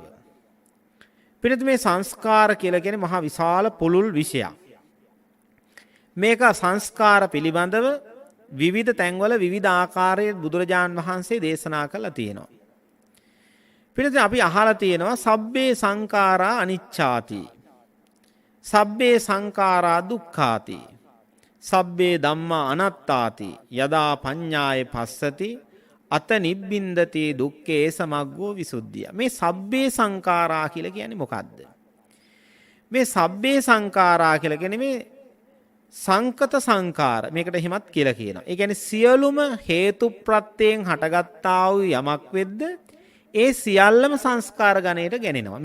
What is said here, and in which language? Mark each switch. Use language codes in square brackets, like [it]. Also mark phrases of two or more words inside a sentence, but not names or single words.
[si] පිළිතුර මේ සංස්කාර කියලා කියන්නේ මහා විශාල පුළුල් විෂයක්. මේක සංස්කාර පිළිබඳව විවිධ තැන්වල විවිධ ආකාරයේ බුදුරජාන් වහන්සේ දේශනා කළා තියෙනවා. පිළිතුර අපි අහලා තියෙනවා [pi] සබ්බේ සංඛාරා අනිච්ඡාති. සබ්බේ සංඛාරා දුක්ඛාති. සබ්බේ ධම්මා අනාත්තාති. යදා පඤ්ඤාය පස්සති අත නිබ්බින්දති දුක්ඛේ සමග්ගෝ විසුද්ධිය. [si] මේ [pi] සබ්බේ සංඛාරා [si] කියලා කියන්නේ මොකද්ද? මේ [pi] සබ්බේ සංඛාරා [si] කියලා කියන්නේ මේ [pi] සංකත සංඛාර. [si] මේකට එහෙමත් කියලා කියනවා. ඒ කියන්නේ සියලුම හේතු ප්‍රත්‍යයෙන් හටගත්තා වූ යමක් වෙද්ද ඒ සියල්ලම සංස්කාර ගණයට ගැනෙනවා.